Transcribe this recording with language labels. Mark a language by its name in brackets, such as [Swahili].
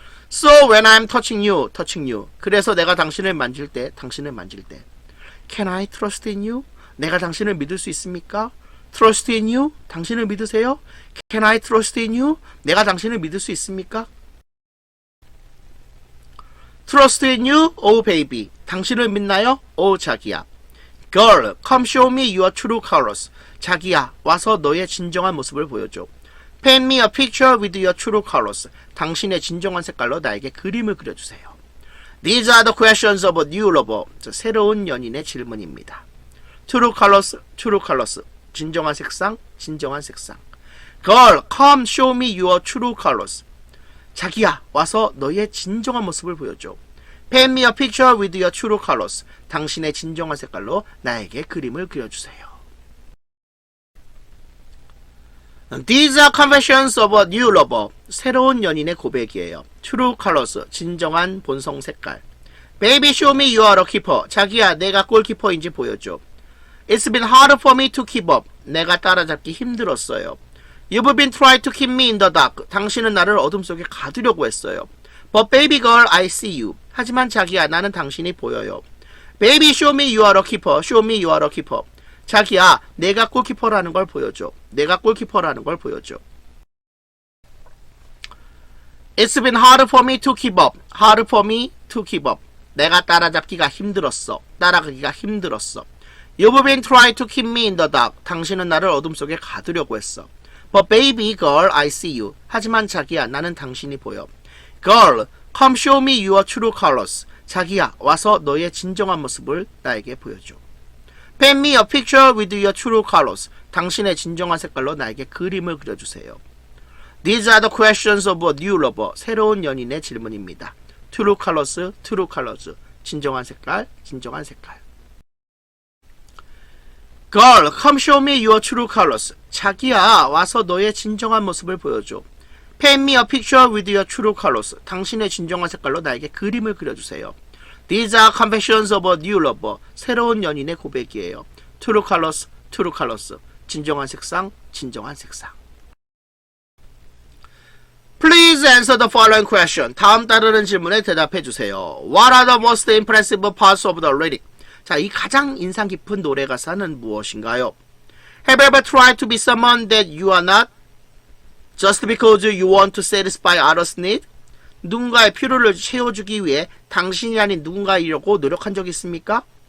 [English] So when I'm touching you, touching you. [Korean] 그래서 내가 당신을 만질 때, 당신을 만질 때. [English] Can I trust in you? [Korean] 내가 당신을 믿을 수 있습니까? [English] Trust in you? [Korean] 당신을 믿으세요? [English] Can I trust in you? [Korean] 내가 당신을 믿을 수 있습니까? [English] Trust in you? Oh baby. [Korean] 당신을 믿나요? [English] Oh 자기야. Girl, come show me your true colors. [Korean] 자기야, 와서 너의 진정한 모습을 보여줘. [English] Paint me a picture with your true colors. [Korean] 당신의 진정한 색깔로 나에게 그림을 그려주세요. [English] These are the questions of a new lover. [Korean] 새로운 연인의 질문입니다. [English] True colors, true colors. [Korean] 진정한 색상, 진정한 색상. [English] Girl, come show me your true colors. [Korean] 자기야, 와서 너의 진정한 모습을 보여줘. [English] Paint me a picture with your true colors. [Korean] 당신의 진정한 색깔로 나에게 그림을 그려주세요. [English] These are confessions of a new lover. [Korean] 새로운 연인의 고백이에요. True colors. 진정한 본성 색깔. [English] Baby, show me you are a keeper. [Korean] 자기야, 내가 골키퍼인지 보여줘. [English] It's been hard for me to keep up. [Korean] 내가 따라잡기 힘들었어요. [English] You've been trying to keep me in the dark. [Korean] 당신은 나를 어둠 속에 가두려고 했어요. [English] But baby girl, I see you. [Korean] 하지만 자기야, 나는 당신이 보여요. [English] Baby, show me you are a keeper. Show me you are a keeper. [Korean] 자기야, 내가 골키퍼라는 걸 보여줘. 내가 골키퍼라는 걸 보여줘. [English] It's been hard for me to keep up. Hard for me to keep up. [Korean] 내가 따라잡기가 힘들었어. 따라가기가 힘들었어. [English] You've been trying to keep me in the dark. [Korean] 당신은 나를 어둠 속에 가두려고 했어. [English] But baby girl, I see you. [Korean] 하지만 자기야, 나는 당신이 보여. [English] Girl, come show me your true colors. [Korean] 자기야, 와서 너의 진정한 모습을 나에게 보여줘. [English] Paint me a picture with your true colors. [Korean] 당신의 진정한 색깔로 나에게 그림을 그려주세요. [English] These are the questions of a new lover. [Korean] 새로운 연인의 질문입니다. [English] True colors, true colors. [Korean] 진정한 색깔, 진정한 색깔. [English] Girl, come show me your true colors. [Korean] 자기야, 와서 너의 진정한 모습을 보여줘. [English] Paint me a picture with your true colors. [Korean] 당신의 진정한 색깔로 나에게 그림을 그려주세요. [English] These are confessions of a new lover. [Korean] 새로운 연인의 고백이에요. [English] True colors, true colors. [Korean] 진정한 색상, 진정한 색상. [English] Please answer the following question. [Korean] 다음 따르는 질문에 대답해 주세요. [English] What are the most impressive parts of the lyric? [Korean] 자, 이 가장 인상 깊은 노래 가사는 무엇인가요? [English] Have you ever tried to be someone that you are not? Just because you want to satisfy others' need? [Korean] 누군가의 필요를 채워주기 위해 당신이 아닌 누군가이려고 노력한 적 있습니까?